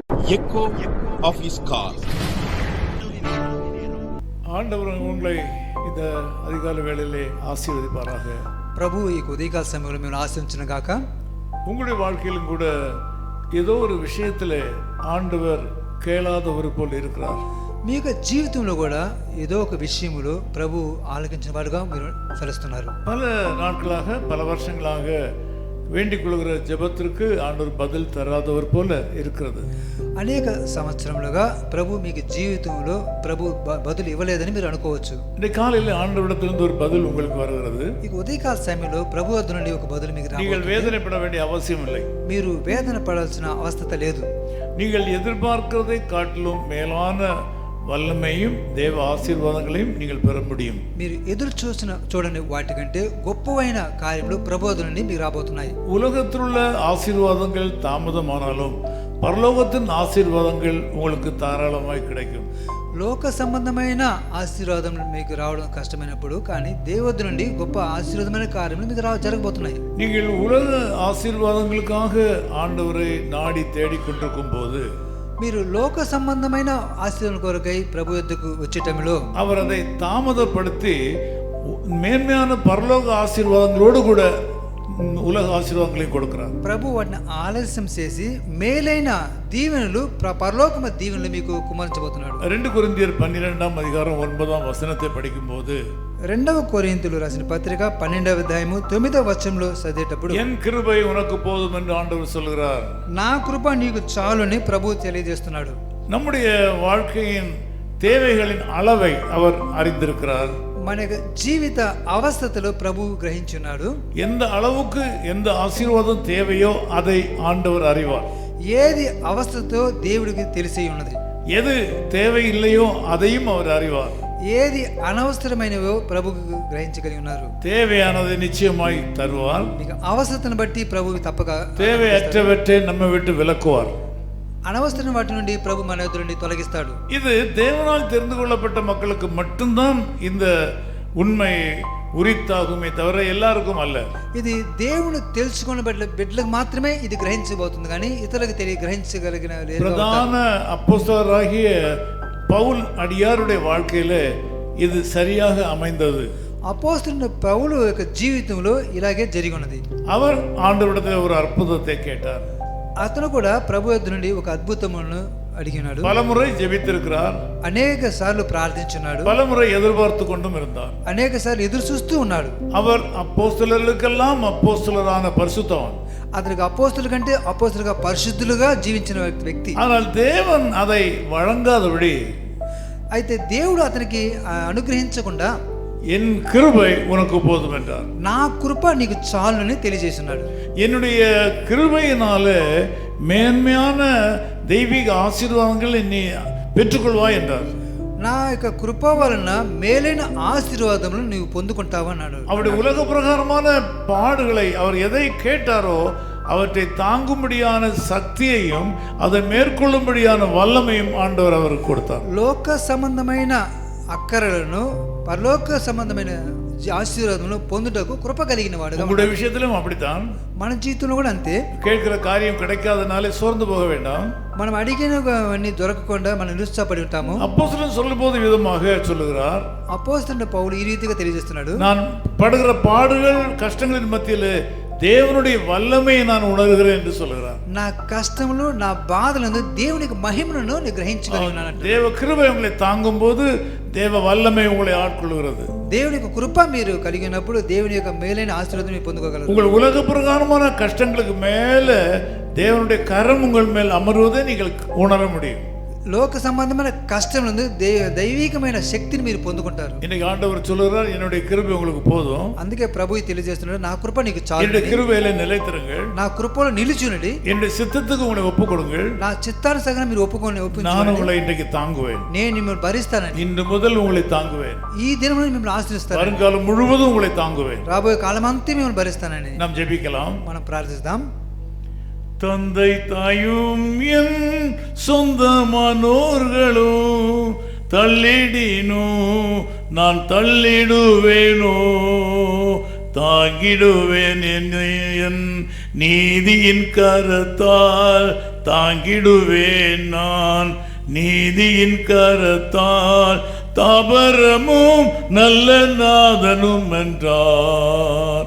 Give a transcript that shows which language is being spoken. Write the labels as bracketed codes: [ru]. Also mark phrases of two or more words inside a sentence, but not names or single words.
[en] echo of his call. [ta] ஆண்டவர் உங்களை இந்த அதிகாலை வேளையிலே ஆசீர்வதிப்பாராக. [te] ప్రభు ఈ ఉదయకాల సమయంలో మేము ఆశించిన గాక. [ta] உங்களுடைய வாழ்க்கையிலும் கூட ஏதோ ஒரு விஷயத்தில் ஆண்டவர் கேளாதவர் போல் இருக்கிறார். [te] మీ యొక్క జీవితంలో కూడా ఏదో ఒక విషయంలో ప్రభు ఆలకించిన వాడుగా మీరు ఫలిస్తున్నారు. [ta] பல நாட்களாக பல வருஷங்களாக வேண்டிக் கொள்கிற ஜெபத்திற்கு ஆண்டவர் பதில் தராதவர் போல இருக்கிறது. [te] అనేక సంవత్సరములుగా ప్రభు మీకు జీవితంలో ప్రభు బదులు ఇవ్వలేదని మీరు అనుకోవచ్చు. [ta] இந்த காலையில் ஆண்டவரிடத்திலிருந்து ஒரு பதில் உங்களுக்கு வருகிறது. [te] ఈ ఉదయకాల సమయంలో ప్రభు వద్ద నుండి ఒక బదులు మీకు రాబోతుంది. [ta] நீங்கள் வேதனைப்பட வேண்டிய அவசியம் இல்லை. [te] మీరు వేదన పడాల్సిన అవసరం లేదు. [ta] நீங்கள் எதிர்பார்க்கிறதை காட்டிலும் மேலான வல்லமையும் தேவ ஆசீர்வாதங்களையும் நீங்கள் பெற முடியும். [te] మీరు ఎదురు చూడని వాటికంటే గొప్పవైన కార్యములు ప్రభు వద్ద నుండి మీకు రాబోతున్నాయి. [ta] உலகத்தில் உள்ள ஆசீர்வாதங்கள் தாமதமானாலும் பரலோகத்தின் ஆசீர்வாதங்கள் உங்களுக்கு தாராளமாய் கிடைக்கும். [te] లోక సంబంధమైన ఆశీర్వాదం మీకు రావడం కష్టమైనప్పుడు కానీ దేవుడి నుండి గొప్ప ఆశీర్వాదమైన కార్యములు మీకు జరగబోతున్నాయి. [ta] நீங்கள் உலக ஆசீர்வாதங்களுக்காக ஆண்டவரை நாடி தேடிக்கொண்டிருக்கும் போது [te] మీరు లోక సంబంధమైన ఆశీర్వాదం కొరకై ప్రభు యొద్దకు వచ్చే టైంలో [ta] அவர் அதை தாமதப்படுத்தி மேன்மையான பரலோக ஆசీర్వాதங்களோடு கூட உலக ஆசீர்வாதங்களையும் கொடுக்கிறார். [te] ప్రభు వాటిని ఆలస్యం చేసి మేలైన దీవెనలు పరలోకమ దీవెనలు మీకు కుమరించబోతున్నాడు. 2 కొరింథీయుల 12వ అధ్యాయం 9వ [ta] వచనத்தை படிக்கும்போது [te] 2 కొరింథీయులు రాసిన పత్రిక 12వ అధ్యాయము 9వ వచనంలో చదివేటప్పుడు [ta] என் கிருபை உனக்கு போதும் என்று ஆண்டவர் சொல்கிறார். [te] నా కృప నీకు చాలుని ప్రభు తెలియజేస్తున్నాడు. [ta] நம்முடைய வாழ்க்கையின் தேவைகளின் அளவை அவர் அறிந்திருக்கிறார். [te] మన జీవిత అవస్థలో ప్రభు గ్రహించున్నాడు. [ta] எந்த அளவுக்கு எந்த ஆசீர்வாதம் தேவையோ அதை ஆண்டவர் அறிவார். [te] ఏది అవస్థతో దేవుడికి తెలిసి ఉన్నది, [ta] எது தேவை இல்லையோ அதையும் அவர் அறிவார். [te] ఏది అనవసరమైనవో ప్రభుకు గ్రహించగలిగి ఉన్నారు. [ta] தேவையானதை நிச்சயமாய் தருவார். [te] మీకు అవసరతను బట్టి ప్రభు తప్పక [ta] தேவையற்றவற்றை நம்மை விட்டு விலக்குவார். [te] అనవసరం వాటి నుండి ప్రభు మన ఎదురు నుండి తొలగిస్తాడు. [ta] இது தேவனால் தெரிந்து கொள்ளப்பட்ட மக்களுக்கு மட்டும்தான் இந்த உண்மை உரித்தாகுமே தவிர எல்லாருக்கும் அல்ல. [te] ఇది దేవుని తెలుసుకున్న బిడ్డలకు మాత్రమే ఇది గ్రహించబోతుంది కానీ ఇతరులకు గ్రహించగలిగిన లేదు. [ta] பிரதான அப்போஸ்தலராகிய பவுல் அடியாருடைய வாழ்க்கையில இது சரியாக அமைந்தது. [te] అపోస్తలుడైన పౌలు యొక్క జీవితంలో ఇలాగే జరిగి ఉన్నది. [ta] அவர் ஆண்டவரிடத்தில் ஒரு அற்புதத்தை கேட்டார். [te] అతను కూడా ప్రభు యొద్ద నుండి ఒక అద్భుతమును అడిగినాడు. [ta] பலமுறை ஜெபித்திருக்கிறார். [te] అనేక సార్లు ప్రార్థించున్నాడు. [ta] பலமுறை எதிர்பார்த்து கொண்டும் இருந்தார். [te] అనేక సార్లు ఎదురు చూస్తూ ఉన్నాడు. [ta] அவர் அப்போஸ்தலர்களுக்கெல்லாம் அப்போஸ்தலரான பரிசுத்தவான். [te] అతనికి అపోస్తలుల కంటే అపోస్తలుగా పరిశుద్ధులుగా జీవించిన వ్యక్తి. [ta] ஆனால் தேவன் அதை வழங்காதபடி [te] అయితే దేవుడు అతనికి అనుగ్రహించకుండా [ta] என் கிருபை உனக்கு போதும் என்றார். [te] నా కృప నీకు చాలుని తెలియజేస్తున్నాడు. [ta] என்னுடைய கிருபையினால மேன்மையான தெய்வீக ஆசீர்வாதங்கள் நீ பெற்றுக்கொள்வாய் என்றார். [te] నా యొక్క కృప వలన మేలైన ఆశీర్వాదములు నీవు పొందుకుంటావు అన్నాడు. [ta] அவருடைய உலக பிரகாரமான பாடுகளை அவர் எதை கேட்டாரோ அவற்றை தாங்கும்படியான சக்தியையும் அதை மேற்கொள்ளும்படியான வல்லமையும் ஆண்டவர் அவருக்கு கொடுத்தார். [te] లోక సంబంధమైన అక్కరలను పరలోక సంబంధమైన ఆశీర్వాదములను పొందుటకు కృప కలిగిన వాడు. [ta] உங்களுடைய விஷயத்திலும் அப்படித்தான். [te] మన జీవితంలో కూడా అంతే. [ta] கேட்கிற காரியம் கிடைக்காதனாலே சோர்ந்து போக வேண்டாம். [te] మనం అడిగినవన్నీ దొరకకుండా మనం నిరుత్సాహపడి ఉంటాము. [ta] அப்போஸ்தலன் சொல்லும்போது விதமாக சொல்லுகிறார். [te] అపోస్తలుడైన పౌలు ఈ రీతిగా తెలియజేస్తున్నాడు. [ta] நான் படுகிற பாடுகள் கஷ்டங்களின் மத்தியில் தேவனுடைய வல்லமையை நான் உணர்கிறேன் என்று சொல்கிறார். [te] నా కష్టములు నా బాధలను దేవునికి మహిమను నేను గ్రహించగలిగినాను. [ta] தேவ கிருபை உங்களை தாங்கும் போது தேவ வல்லமை உங்களை ஆட்கொள்கிறது. [te] దేవుని యొక్క కృప మీరు కలిగినప్పుడు దేవుని యొక్క మేలైన ఆశీర్వాదం మీరు పొందుకోగలరు. [ta] உங்கள் உலக பிரகாரமான கஷ்டங்களுக்கு மேல தேவனுடைய கரம் உங்கள் மேல் அமர்வதை நீங்கள் உணர முடியும். [te] లోక సంబంధమైన కష్టములందు దైవికమైన శక్తిని మీరు పొందుకుంటారు. [ta] இன்னைக்கு ஆண்டவர் சொல்கிறார், என்னுடைய கிருபை உங்களுக்கு போதும். [te] అందుకే ప్రభు తెలియజేస్తున్నాడు, నా కృప నీకు చాలు. [ta] என்னுடைய கிருபையில நிலைத்திருங்கள். [te] నా కృపలో నిలుచునండి. [ta] என்னுடைய சித்தத்துக்கு உங்களை ஒப்புக் கொடுங்கள். [te] నా చిత్తానుసారంగా మీరు [ta] நான் உங்களை இன்றைக்கு தாங்குவேன். [te] నేను మిమ్మల్ని భరిస్తానని. [ta] இன்று முதல் உங்களை தாங்குவேன். [te] ఈ దినం మిమ్మల్ని ఆశ్రయిస్తాను. [ta] வருங்காலம் முழுவதும் உங்களை தாங்குவேன். [te] రాబోయే కాలమంతా మిమ్మల్ని భరిస్తానని. [ta] நாம் ஜெபிக்கலாம். [te] మనం ప్రార్థిద్దాం. [ta] தந்தை தாயும் என் சொந்தமானோர்களும் தள்ளிடினோ நான் தள்ளிடுவேனோ தாங்கிடுவேன் என் நீதியின் கரத்தால் தாங்கிடுவேன் நான் நீதியின் கரத்தால், தாபரமும் நல்ல நாதனும் என்றார்.